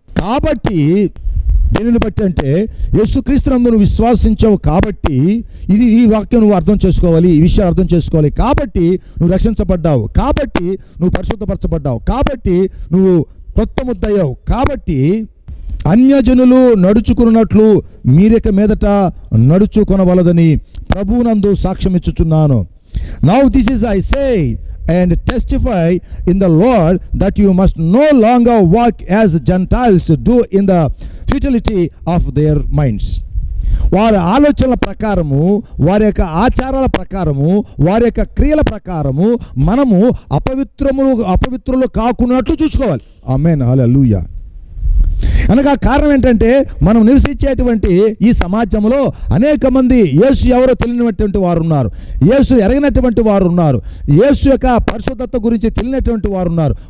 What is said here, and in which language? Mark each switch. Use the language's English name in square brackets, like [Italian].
[Telugu] కాబట్టి దేనిని బట్టి అంటే యేసుక్రీస్తునందు నువ్వు విశ్వాసించావు కాబట్టి, ఈ వాక్యం నువ్వు అర్థం చేసుకోవాలి, ఈ విషయాలు అర్థం చేసుకోవాలి. కాబట్టి నువ్వు రక్షించబడ్డావు, కాబట్టి నువ్వు పరిశుద్ధపరచబడ్డావు, కాబట్టి నువ్వు కొత్త ముద్దయ్యావు, కాబట్టి అన్యజనులు నడుచుకున్నట్లు మీరిక మీదట నడుచుకొనవలదని ప్రభువునందు సాక్ష్యం ఇచ్చుచున్నాను. [English] Now this is I say and testify in the Lord that you must no longer walk as Gentiles do in the futility of their minds. [Telugu] వారి ఆలోచనల ప్రకారము, వారి యొక్క ఆచారాల ప్రకారము, వారి యొక్క క్రియల ప్రకారము మనము అపవిత్రులు కాకున్నట్లు చూసుకోవాలి. ఆమేన్, హల్లెలూయా. అనగా కారణం ఏంటంటే మనం నివసించేటువంటి ఈ సమాజంలో అనేక మంది యేసు ఎవరో తెలియనటువంటి వారు ఉన్నారు, యేసు ఎరగినటువంటి వారు ఉన్నారు, యేసు యొక్క పరిశుద్ధత గురించి తెలియనటువంటి వారు ఉన్నారు.